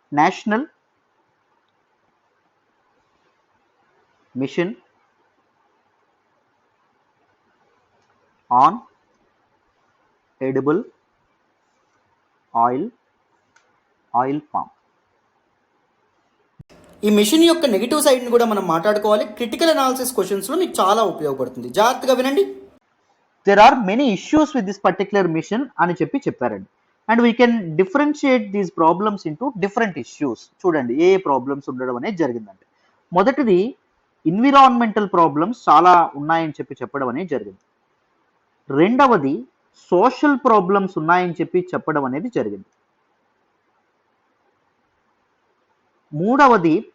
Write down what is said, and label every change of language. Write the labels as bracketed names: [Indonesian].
[English] National mission on edible oil palm. [Telugu] ఈ machine యొక్క negative సైడ్ని కూడా మనం మాట్లాడుకోవాలి. క్రిటికల్ అనాలిసిస్ క్వశ్చన్స్లో మీకు చాలా ఉపయోగపడుతుంది. జాగ్రత్తగా వినండి. [English] There are many issues with this particular mission [Telugu] అని చెప్పారండి. [English] And we can differentiate these problems into different issues. [Telugu] చూడండి ఏ ప్రాబ్లమ్స్ ఉండడం అనేది జరిగిందంటే, మొదటిది ఎన్విరాన్మెంటల్ ప్రాబ్లమ్స్ చాలా ఉన్నాయని చెప్పడం అనేది జరిగింది. రెండవది సోషల్ ప్రాబ్లమ్స్ ఉన్నాయని చెప్పడం అనేది జరిగింది. మూడవది